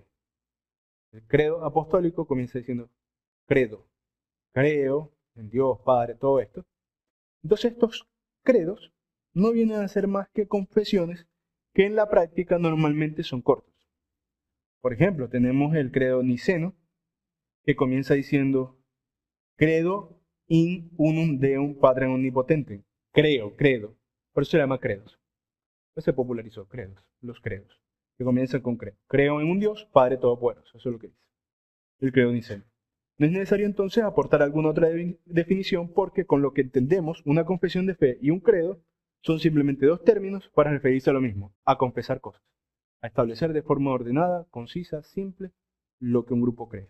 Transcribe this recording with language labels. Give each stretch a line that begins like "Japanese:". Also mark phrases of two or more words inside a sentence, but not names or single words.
Spanish: El credo apostólico comienza diciendo credo, creo en Dios, Padre, todo esto. Entonces estos credos no vienen a ser más que confesiones que en la práctica normalmente son cortos. Por ejemplo, tenemos el credo niceno, que comienza diciendo
Latin: credo in unum Deum Patrem omnipotente.
Spanish: Credo. Por eso se llama credos. Pues se popularizó, los credos, que comienzan con creo. Creo en un Dios, Padre Todopoderoso. Eso es lo que dice el credo niceno. No es necesario entonces aportar alguna otra definición porque con lo que entendemos una confesión de fe y un credo son simplemente 2 términos para referirse a lo mismo, a confesar cosas, a establecer de forma ordenada, concisa, simple, lo que un grupo cree.